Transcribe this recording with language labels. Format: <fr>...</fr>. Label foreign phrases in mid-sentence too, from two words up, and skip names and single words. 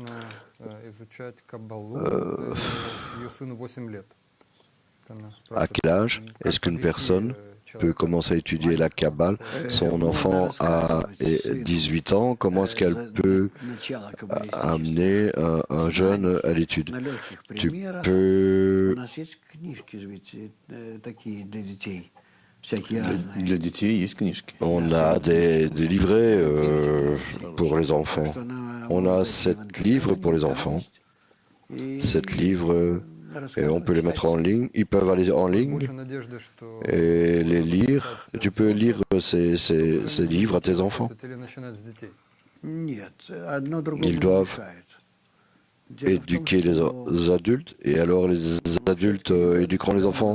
<fr>À quel âge est-ce qu'une personne peut commencer à étudier la Kabbale? Son enfant a 18 ans, comment est-ce qu'elle peut amener un jeune à l'étude? Tu peux...</fr> <ru>Для детей есть книжки.</ru> <fr>On a des livrets pour les enfants. On a 7 livres pour les enfants. 7 livres, et on peut les mettre en ligne. Ils peuvent aller en ligne et les lire. Tu peux lire ces livres à tes enfants. Ils doivent éduquer les adultes, et alors les adultes éduqueront les enfants.</fr>